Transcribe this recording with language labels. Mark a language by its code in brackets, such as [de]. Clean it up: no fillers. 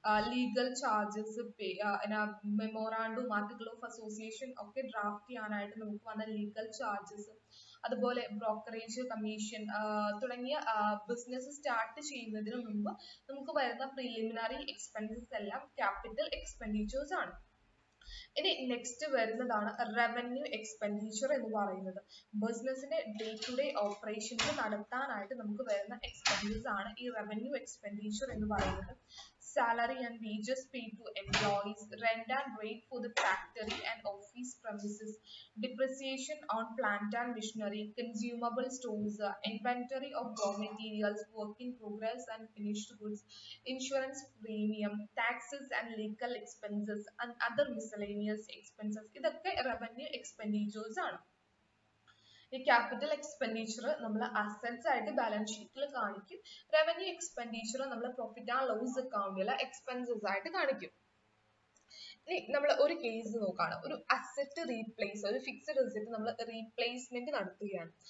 [ml] Legal charges, memorandum, article of association ഒക്കെ draft ചെയ്യാനായിട്ട് നമുക്ക് വന്ന ലീഗൽ ചാർജസ്, അതുപോലെ ബ്രോക്കറേജ് കമ്മീഷൻ തുടങ്ങിയ ബിസിനസ് സ്റ്റാർട്ട് ചെയ്യുന്നതിന് മുമ്പ് നമുക്ക് വരുന്ന പ്രിലിമിനറി എക്സ്പെൻസസ് എല്ലാം ക്യാപിറ്റൽ എക്സ്പെൻഡിച്ചേഴ്സ് ആണ്. ഇനി നെക്സ്റ്റ് വരുന്നതാണ് റവന്യൂ എക്സ്പെൻഡിച്ചർ എന്ന് പറയുന്നത്. ബിസിനസിന്റെ ഡേ ടു ഡേ ഓപ്പറേഷൻസ് നടത്താനായിട്ട് നമുക്ക് വരുന്ന എക്സ്പെൻസസ് ആണ് ഈ റവന്യൂ എക്സ്പെൻഡിച്ചർ എന്ന് പറയുന്നത്. [en] Salary and wages paid to employees, rent and rate for the factory and office premises, depreciation on plant and machinery, consumable stores, inventory of raw materials, work in progress and finished goods, insurance premium, taxes and legal expenses and other miscellaneous expenses. [ml] ഇതൊക്കെ revenue expenditures ആണ്. ഈ capital expenditure നമ്മൾ assets ആയിട്ട് balance ഷീറ്റിൽ കാണിക്കും. Revenue expenditure നമ്മൾ profit and loss അക്കൗണ്ടിൽ expenses ആയിട്ട് കാണിക്കും. ഇനി നമ്മൾ ഒരു കേസ് നോക്കാണ്. ഒരു അസറ്റ് റീപ്ലേസ്, ഒരു ഫിക്സഡ് അസറ്റ് നമ്മൾ റീപ്ലേസ്മെന്റ് നടത്തുകയാണ്.